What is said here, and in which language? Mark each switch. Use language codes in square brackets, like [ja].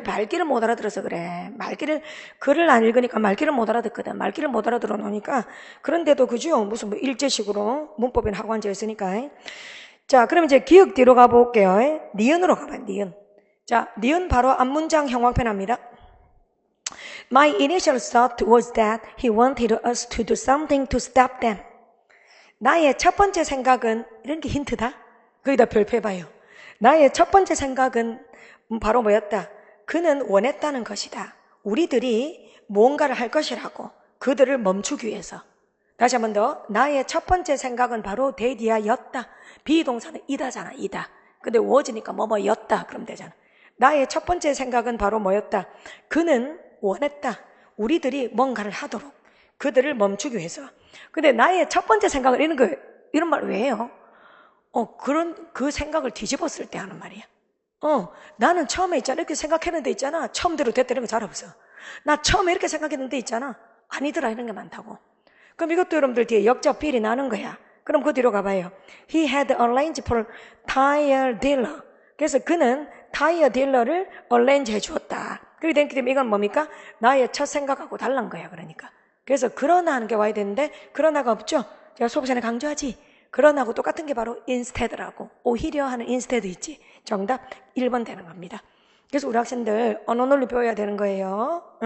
[ko] 말귀를 못 알아들어서 그래. 글을 안 읽으니까 말귀를 못 알아듣거든. 말귀를 못 알아들어 놓으니까. 그런데도 그죠? 무슨 일제식으로 문법에는 하고 앉아있으니까. 자, 그럼 이제 기억 뒤로 가볼게요. 니은으로 가봐요. 니은. 자, 니은 바로 앞문장 형광펜합니다. [en] My initial thought was that he wanted us to do something to stop them. [ko] 나의 첫 번째 생각은, 이런 게 힌트다. 거기다 별표해봐요. 나의 첫 번째 생각은 바로 뭐였다? 그는 원했다는 것이다. 우리들이 뭔가를 할 것이라고. 그들을 멈추기 위해서. 다시 한 번 더. 나의 첫 번째 생각은 바로 데디아였다. 비동사는 이다잖아. 이다. 근데 was니까 뭐였다. 그럼 되잖아. 나의 첫 번째 생각은 바로 뭐였다? 그는 원했다. 우리들이 뭔가를 하도록. 그들을 멈추기 위해서. 근데 나의 첫 번째 생각은 이런 말 왜 해요? 그 생각을 뒤집었을 때 하는 말이야. 나는 처음에 있잖아. 이렇게 생각했는데 있잖아. 처음대로 됐다 이런 거 잘 없어. 나 처음에 이렇게 생각했는데 있잖아. 아니더라 이런 게 많다고. 그럼 이것도 여러분들 뒤에 역적 비리 나는 거야. 그럼 그 뒤로 가봐요. [en] He had arranged for tire dealer. [ko] 그래서 그는 타이어 딜러를 arrange 해주었다. 그렇게 되기 때문에 이건 뭡니까? 나의 첫 생각하고 다른 거야. 그러니까. 그래서 그러나 하는 게 와야 되는데 그러나가 없죠. 제가 수업 시간에 강조하지. 그러나하고 똑같은 게 바로 instead라고. 오히려 하는 instead 있지. 정답 1번 되는 겁니다. 그래서 우리 학생들 언어 논리 배워야 되는 거예요.